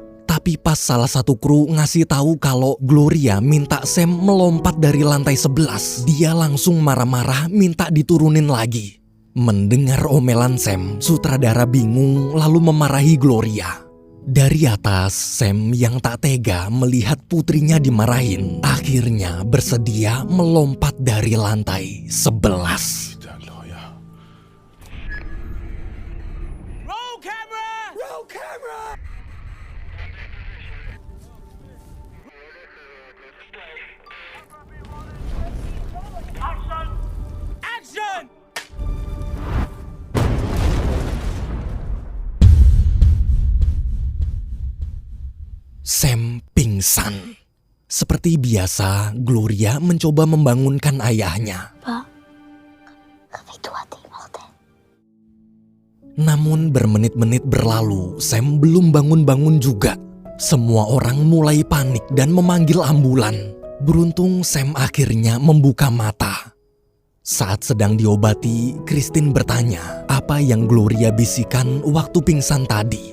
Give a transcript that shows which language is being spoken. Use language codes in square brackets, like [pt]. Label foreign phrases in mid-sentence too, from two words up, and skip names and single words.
[id] Tapi pas salah satu kru ngasih tahu kalau Gloria minta Sam melompat dari lantai 11, dia langsung marah-marah minta diturunin lagi. Mendengar omelan Sam, sutradara bingung lalu memarahi Gloria. Dari atas, Sam yang tak tega melihat putrinya dimarahin, akhirnya bersedia melompat dari lantai 11. Putain, Gloria. [en] Roll camera! Roll camera! Action! [id] Sam pingsan. Seperti biasa, Gloria mencoba membangunkan ayahnya. Pak, [fr] avec toi t'es mortel. [id] Namun bermenit-menit berlalu, Sam belum bangun-bangun juga. Semua orang mulai panik dan memanggil ambulan. Beruntung Sam akhirnya membuka mata. Saat sedang diobati, Christine bertanya apa yang Gloria bisikan waktu pingsan tadi.